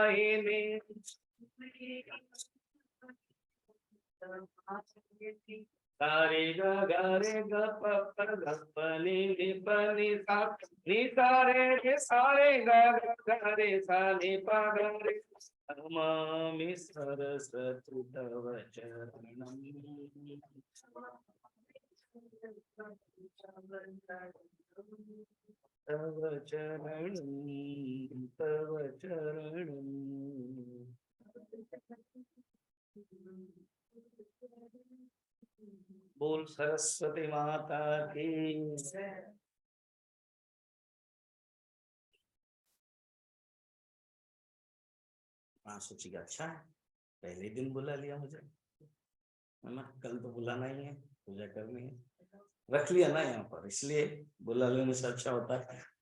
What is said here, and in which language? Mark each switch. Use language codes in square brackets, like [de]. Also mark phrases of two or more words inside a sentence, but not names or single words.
[sa] वाहिनी सारे ग रे ग प नि प नि सा नि सा रे ग रे सा नि प रे नमामि सरस्वती तव चरणम् तव चरणम् तव चरणम्। [hi] बोल सरस्वती माता की। हाँ सोचिएगा, अच्छा है पहले दिन बुला लिया मुझे, है ना, कल तो बुलाना ही है, पूजा करनी है, रख लिया ना यहाँ पर, इसलिए बुला लेने से अच्छा होता है।